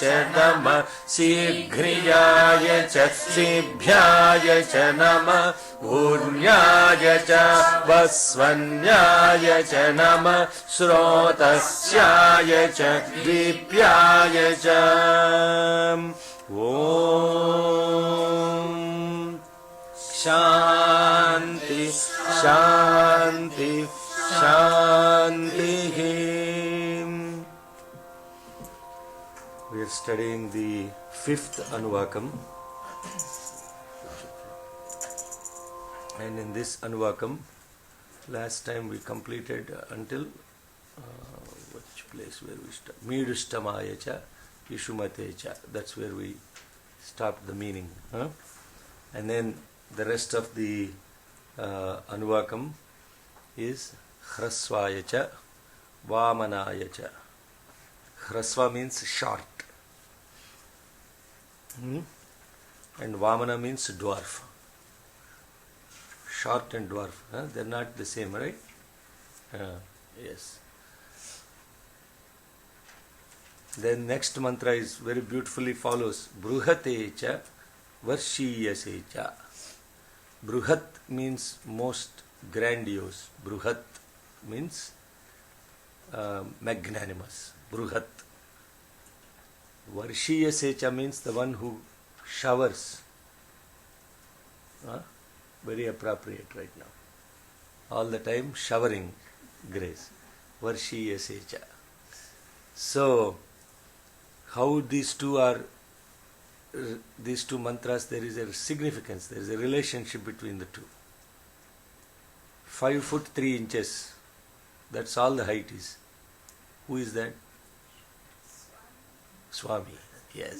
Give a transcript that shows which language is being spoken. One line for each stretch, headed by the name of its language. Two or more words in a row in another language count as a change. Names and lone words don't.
Sanskrit: नमः शीघ्रियाय च शीभ्याय च नमः ऊर्ण्याय च वस्वन्याय च नमः श्रोतस्याय च दीप्याय च ॐ शान्ति शान्ति शान्तिः.
English: We are studying the 5th Anuvakam, and in this Anuvakam last time we completed until which place where we start?
Sanskrit: मीढुष्टमाय च इषुमते च.
English: That's where we stopped the meaning. And then the rest of the Anuvakam is
Sanskrit: ह्रस्वाय च वामनाय च.
English: Hrasva means short. And Vamana means dwarf. Short and dwarf, they're not the same, right? Yes. Then next mantra is very beautifully follows.
Sanskrit: बृहते च वर्षीयसे च.
English: Bruhat means most grandiose. Bruhat means magnanimous. Bruhat.
Sanskrit: वर्षीयसे च
English: means the one who showers. Very appropriate right now. All the time showering grace.
Sanskrit: वर्षीयसे च.
English: So, how these two mantras, there is a significance, there is a relationship between the two. 5 foot 3 inches, that's all the height is. Who is that? Swami. Yes.